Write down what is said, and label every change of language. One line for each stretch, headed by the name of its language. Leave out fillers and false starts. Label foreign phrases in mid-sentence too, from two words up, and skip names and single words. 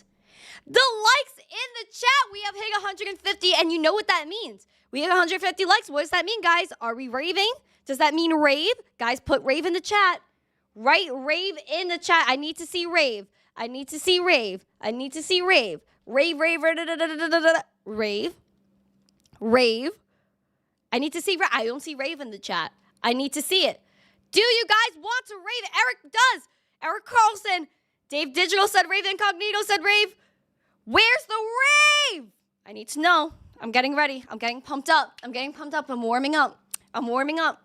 English: The likes in the chat. We have hit 150, and you know what that means. We have 150 likes. What does that mean, guys? Are we raving? Does that mean rave? Guys, put rave in the chat. Right? Rave in the chat. I need to see rave. I need to see rave. I need to see rave. Rave, rave, rave. Rave. I need to see rave. I don't see rave in the chat. I need to see it. Do you guys want to rave? Eric does. Eric Carlson. Dave Digital said rave. Incognito said rave. Where's the rave? I need to know. I'm getting ready. I'm getting pumped up. I'm getting pumped up. I'm warming up. I'm warming up.